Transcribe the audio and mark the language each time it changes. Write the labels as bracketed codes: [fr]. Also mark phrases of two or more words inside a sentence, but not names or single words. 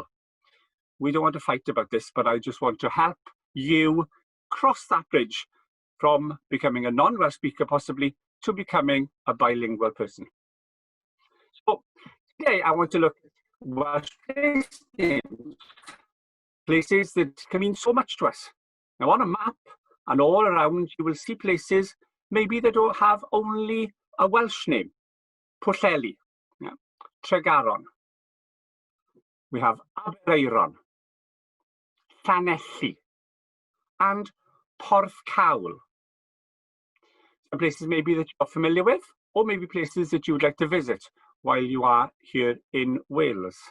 [en] We don't want to fight about this, but I just want to help you cross that bridge from becoming a non-Welsh speaker, possibly, to becoming a bilingual person. So today I want to look at Welsh place names, places that can mean so much to us. Now on a map and all around, you will see places maybe that don't have only a Welsh name. Pwllheli, yeah. Tregaron. We have Aberaeron, Llanelli, and Porthcawl. Some places maybe that you're familiar with, or maybe places that you would like to visit while you are here in Wales.